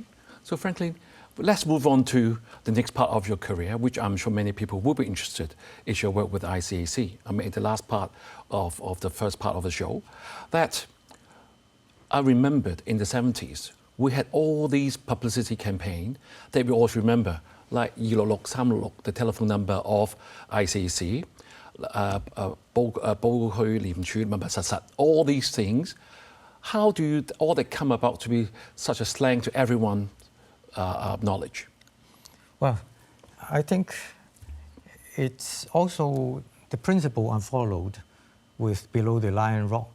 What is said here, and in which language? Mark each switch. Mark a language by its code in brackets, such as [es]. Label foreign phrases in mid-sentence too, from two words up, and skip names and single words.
[en] So Franklin, let's move on to the next part of your career, which I'm sure many people will be interested, is your work with ICAC. I mean, the last part of the first part of the show, that I remembered in the 70s, we had all these publicity campaigns that we always remember, like 266-366, the telephone number of ICAC, [yue] 報去廉署密密實實, [en] all these things. How do all that come about to be such a slang to everyone's knowledge? Well, I think it's also the principle I followed with Below the Lion Rock.